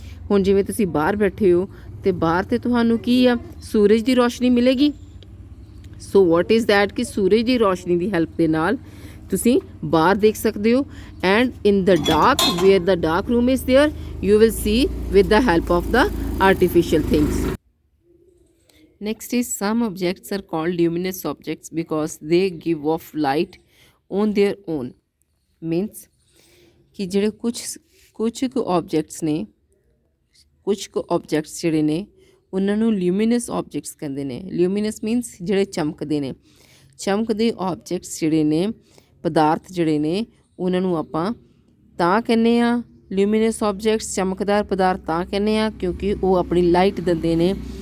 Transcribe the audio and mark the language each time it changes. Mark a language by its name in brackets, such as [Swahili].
[Punjabi] ਹੁਣ ਜਿਵੇਂ ਤੁਸੀਂ ਬਾਹਰ ਬੈਠੇ ਹੋ ਅਤੇ ਬਾਹਰ 'ਤੇ ਤੁਹਾਨੂੰ ਕੀ ਆ? ਸੂਰਜ ਦੀ ਰੋਸ਼ਨੀ ਮਿਲੇਗੀ. [English] so what is that [Punjabi] ਕਿ ਸੂਰਜ ਦੀ ਰੋਸ਼ਨੀ ਦੀ ਹੈਲਪ ਦੇ ਨਾਲ ਤੁਸੀਂ ਬਾਹਰ ਦੇਖ ਸਕਦੇ ਹੋ. [English] And in the dark where the dark room is there you will see with the help of the artificial things. Next is some objects are called luminous objects because they give off light on their own. [Punjabi] Means ਕਿ ਜਿਹੜੇ ਕੁਛ ਕੁ objects ਨੇ, ਕੁਛ ਕੁ objects ਜਿਹੜੇ ਨੇ ਉਹਨਾਂ ਨੂੰ ਲਿਊਮੀਨਸ ਆਬਜੈਕਟਸ ਕਹਿੰਦੇ ਨੇ. ਲਿਊਮੀਨਸ ਮੀਨਸ ਜਿਹੜੇ ਚਮਕਦੇ ਨੇ. ਚਮਕਦੇ ਆਬਜੈਕਟਸ ਜਿਹੜੇ ਨੇ, ਪਦਾਰਥ ਜਿਹੜੇ ਨੇ, ਉਹਨਾਂ ਨੂੰ ਆਪਾਂ ਤਾਂ ਕਹਿੰਦੇ ਹਾਂ ਲਿਊਮੀਨਸ ਆਬਜੈਕਟਸ, ਚਮਕਦਾਰ ਪਦਾਰਥ ਤਾਂ ਕਹਿੰਦੇ ਹਾਂ ਕਿਉਂਕਿ ਉਹ ਆਪਣੀ ਲਾਈਟ ਦਿੰਦੇ ਨੇ.